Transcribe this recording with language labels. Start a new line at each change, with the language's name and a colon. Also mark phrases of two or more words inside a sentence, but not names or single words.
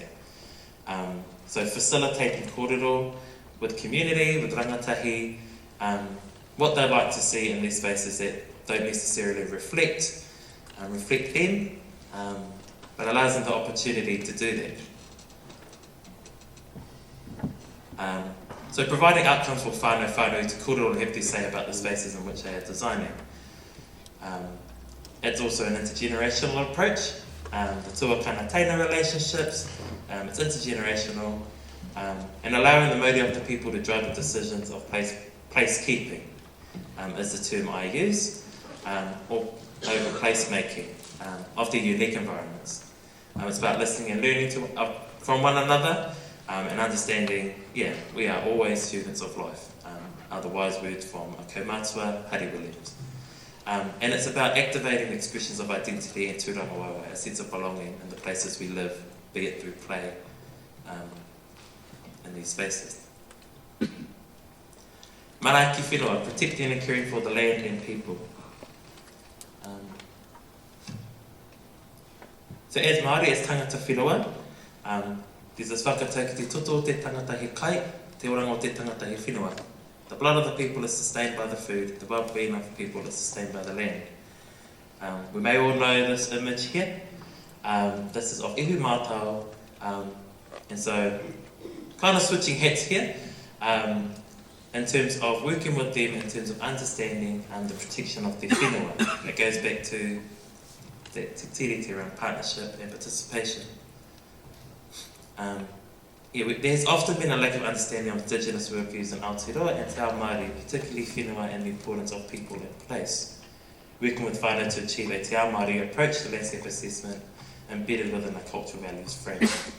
English: So facilitating korero with community, with rangatahi, what they'd like to see in these spaces that don't necessarily reflect them, but allows them the opportunity to do that. So providing outcomes for whānau to korero and have their say about the spaces in which they are designing. It's also an intergenerational approach. The
Māori: tuakana teina
English: relationships, it's intergenerational, and allowing the modi of the people to drive the decisions of placekeeping is the term I use, or over placemaking of the unique environments. It's about listening and learning from one another and understanding, we are always students of life. Are the wise words from a kaumatua, Harry Williams. And it's about activating expressions of identity and
Māori: tūranga wawa,
English: a sense of belonging in the places we live, be it through play in these spaces.
Māori: Marae ki whenua,
English: protecting and caring for the land and people. So as Māori, as
Māori: tangata whenua,
English: there's this
Māori: whakatau ki te toto o te tangata he kai, te oranga o te tangata he whenua.
English: The blood of the people is sustained by the food, the well-being of the people is sustained by the land. We may all know this image here. This is of
Māori: iwi mātau,
English: and so kind of switching hats here in terms of working with them, in terms of understanding the protection of their whenua. It goes back to that
Māori: te tiriti
English: around partnership and participation. There's often been a lack of understanding of Indigenous worldviews in Aotearoa and
Māori: Te Ao Māori,
English: particularly whenua and the importance of people and place. Working with whānau to achieve a
Māori: Te Ao Māori
English: approach to landscape assessment embedded within a cultural values framework.